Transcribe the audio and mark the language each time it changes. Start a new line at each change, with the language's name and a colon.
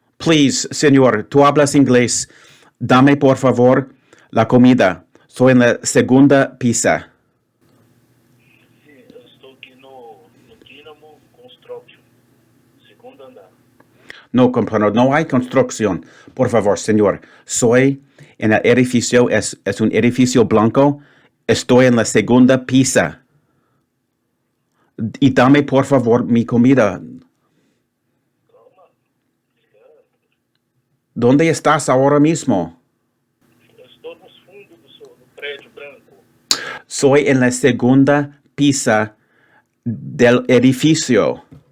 Spanish: Please, señor, tú hablas inglés. Dame, por favor, la comida. Soy en la segunda pieza.
Portuguese: Sim, eu estou aqui no Dynamo Construction, segundo andar.
Spanish: No comprendo, no hay construcción. Por favor, señor. Soy en el edificio, es un edificio blanco. Estoy en la segunda pieza. Y dame, por favor, mi comida.
Portuguese: Calma, cara.
Spanish: ¿Dónde estás ahora mismo?
Portuguese: Eu estou nos fundos do prédio branco.
Spanish: Soy en la segunda pieza del edificio.